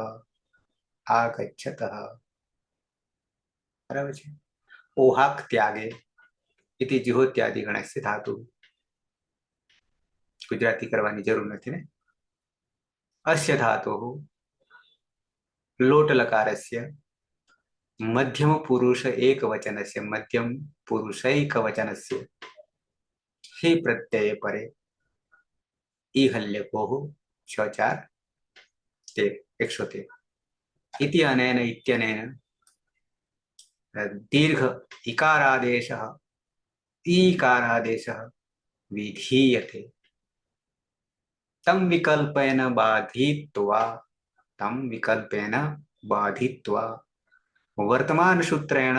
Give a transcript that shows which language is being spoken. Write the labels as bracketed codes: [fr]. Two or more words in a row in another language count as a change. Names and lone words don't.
[gu] બરાબર છે [sa] ઓહાક ત્યાગે ઇતિ જુહોત્યાદિ ગણસ્ય ધાતુ [gu] ગુજરાતી કરવાની જરૂર નથી ને [sa] અસ્ય ધાતુ લોટ લકારસ્ય મધ્યમ પુરુષ એક વચનસ્ય મધ્યમ પુરુષૈક વચનસ્ય हि प्रत्यय परे ईहल्यकोः 113 इति अनेन इत्यनेन दीर्घ इकारादेशः ईकारादेशः विधीयते तं विकल्पेन बाधित्वा वर्तमान सूत्रेण